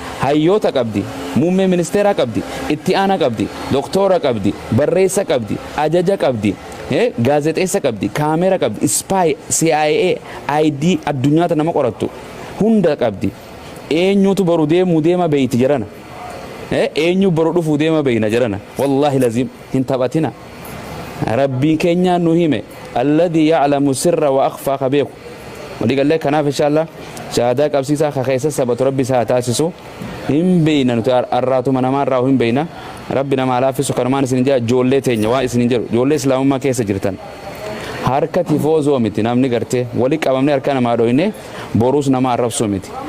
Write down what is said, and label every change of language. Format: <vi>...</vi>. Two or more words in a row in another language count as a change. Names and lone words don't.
<om>Hayyoota qabdi, muummee ministeeraa qabdi, itti aanaa qabdi, doktoora qabdi, barreessa qabdi, ajaja qabdi, eh, gaazexeessa qabdi, kaameera qabdi, spy, C I A, I D addunyaa tana nama qorattu hunda qabdi. Eenyutu boru deemuu deema beeyti jarana? Eh, eenyu boru dhufuu deema beeyna jarana?</om> <ar>والله لازم</ar> <om>hin taphatina. Rabbiin keenya nu hime,</om> <ar>"الذي يعلم السر وأخفى" ka beeku.</ar> <om>Walii gallee kanaaf inshaallah shahaadaa qabsiisaa ka keessa sabatu Rabbi isaa haa taasisu. Hin beeyna nuti ar-, arraatuma namaa irraa hin beeyna. Rabbi nama laafisu kanumaan isin jaa ijoollee teenya waa isin hin jedhu. Ijoollee Islaamummaa keessa jirtan. Harka tifoozoo miti namni gartee wali qabamne harka namaa dhoyne boruus nama arrabsuu miti.</om>